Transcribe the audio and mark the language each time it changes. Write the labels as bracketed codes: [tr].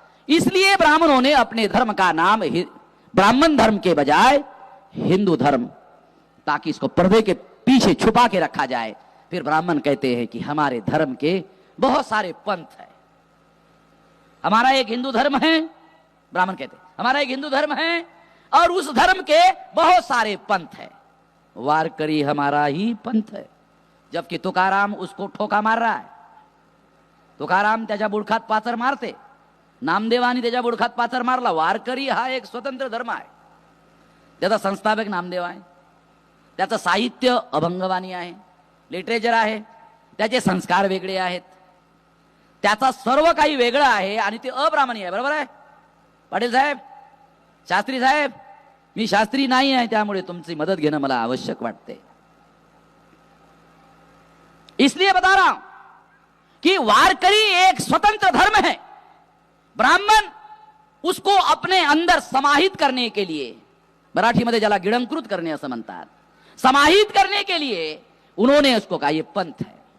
[hi] इसलिए ब्राह्मणों ने अपने धर्म का नाम ब्राह्मण धर्म के बजाय हिंदू धर्म, ताकि इसको पर्दे के पीछे छुपा के रखा जाए। फिर ब्राह्मण कहते हैं कि हमारे धर्म के बहुत सारे पंथ है, हमारा एक हिंदू धर्म है, ब्राह्मण कहते हैं हमारा एक हिंदू धर्म है और उस धर्म के बहुत सारे पंथ है, वारकरी हमारा ही पंथ है। जबकि तुकाराम उसको ठोका मार रहा है, [mr] तुकाराम त्याच्या बुडखात पाचर मारते, नामदेवानी त्याच्या बुडखात पाचर मारला। वारकरी हा एक स्वतंत्र धर्म आहे, त्याचा संस्थापक नामदेव आहे, त्याचं साहित्य अभंगवाणी आहे, लिटरेचर आहे, त्याचे संस्कार वेगळे आहेत, त्याचा सर्व काही वेगळं आहे आणि ते अब्राह्मणी आहे, बरोबर आहे पाटील साहेब, शास्त्री साहेब? मी शास्त्री नाही आहे, त्यामुळे तुमची मदत घेणं मला आवश्यक वाटते। [hi] इसलिए बता रहा हूं कि वारकरी एक स्वतंत्र धर्म है। ब्राह्मण उसको अपने अंदर समाहित करने के लिए, [mr] मराठीमध्ये ज्याला गिळंकृत करणे असं म्हणतात, [hi] समाहित करने के लिए उन्होंने उसको कहा ये पंथ है।